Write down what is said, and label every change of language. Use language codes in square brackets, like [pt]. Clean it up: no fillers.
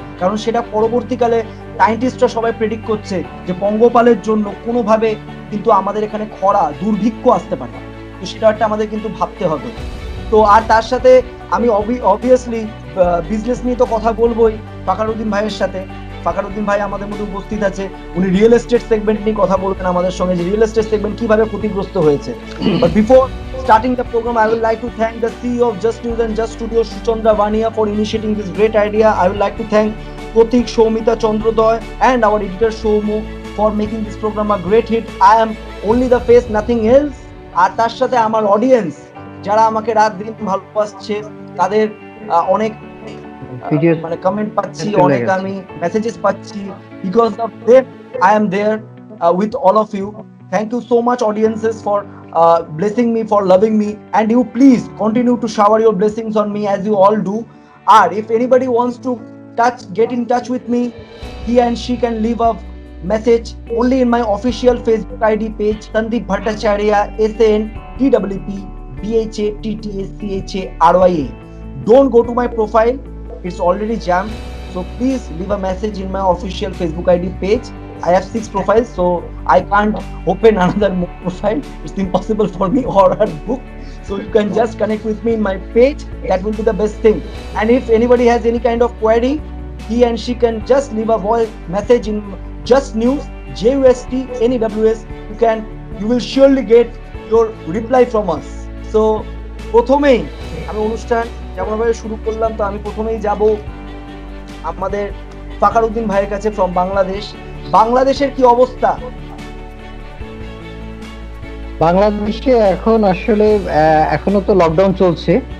[bn] কারণ সেটা পরবর্তীকালে সায়েন্টিস্টরা সবাই প্রেডিক্ট করছে যে পঙ্গপালের জন্য কোনোভাবে কিন্তু আমাদের এখানে খরা, দুর্ভিক্ষ আসতে পারে। তো সেটা একটা আমাদের কিন্তু ভাবতে হবে। তো আর তার সাথে আমি অবভিয়াসলি বিজনেস নিয়ে তো কথা বলবোই ফাকারুদ্দিন ভাইয়ের সাথে। ফাকারুদ্দিন ভাই আমাদের মধ্যে উপস্থিত আছে, উনি রিয়েল এস্টেট সেগমেন্ট নিয়ে কথা বলবেন আমাদের সঙ্গে, যে রিয়েল এস্টেট সেগমেন্ট কিভাবে ক্ষতিগ্রস্ত হয়েছে। [en] But before starting the program, I would like to thank the CEO of Just News and Just Studio, Suchandra Vania, for initiating this great idea. I would like to thank Pratik, Shomita Chandrodoy and our editor Shomo for making this program a great hit. I am only the face, nothing else. [bn] আর তার সাথে আমার audience যারা আমাকে রাত দিন ভালোবাসছে, তাদের অনেক মানে কমেন্ট পাচ্ছি, অনেক আমি মেসেজেস পাচ্ছি। [en] Because of them I am there with all of you. Thank you so much audiences for blessing me, for loving me, and you please continue to shower your blessings on me as you all do. Or if anybody wants to get in touch with me, he and she can leave a message only in my official Facebook ID page, Sandeep Bhattacharya, SANTWP BHATTACHARYA. Don't go to my profile, it's already jammed. So please leave a message in my official Facebook ID page. I have 6 profiles, so I can't open another profile. It's impossible for me or her book. So you can just connect with me in my page. That will be the best thing. And if anybody has any kind of query, he and she can just leave a voice message in Just News, JUST NEWS. You will surely get your reply from us. [bn] So প্রথমেই আমি অনুষ্ঠান যেমনভাবে শুরু করলাম, তো আমি প্রথমেই যাব আমাদের ফাকারউদ্দিন ভাইয়ের কাছে ফ্রম বাংলাদেশ। বাংলাদেশের কি অবস্থা? বাংলাদেশে এখন আসলে এখনো তো লকডাউন চলছে।